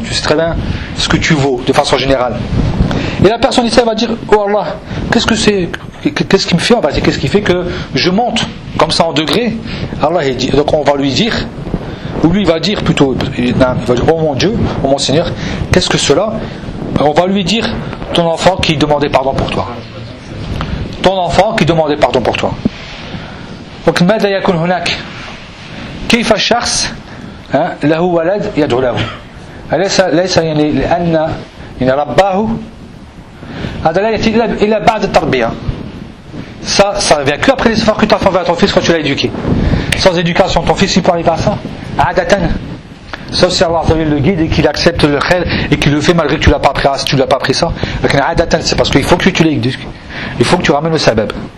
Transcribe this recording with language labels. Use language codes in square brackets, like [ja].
[fr] Tu sais très bien ce que tu vaux de façon générale. Et la personne ici va dire, oh Allah, qu'est-ce que c'est, qu'est-ce qui me fait en vérité, qu'est-ce qui fait que je monte comme ça en degré? Allah il dit, donc on va lui dire, ou lui il va dire plutôt, il va dire, oh mon Dieu, oh mon Seigneur, qu'est-ce que cela? On va lui dire, ton enfant qui demandait pardon pour toi. Ton enfant qui demandait pardon pour toi. [ar] Donc, ماذا يكون هناك؟ كيف الشخص له ولد يدعو له؟ ليس يعني لأن يعني رباه هذا لا يأتي إلا بعد التربية. [fr] Ça vient que après les efforts que tu as fait envers ton fils quand tu l'as éduqué. Sans éducation, ton fils il peut arriver à ça. [ar] عادةً. [fr] Sauf si Allah Azzawajal le guide et qu'il accepte le khair et qu'il le fait malgré que tu ne l'as pas appris, tu l'as pas appris ça. عادةً, c'est parce qu'il faut que tu l'éduques. Il faut que tu ramènes le sabab.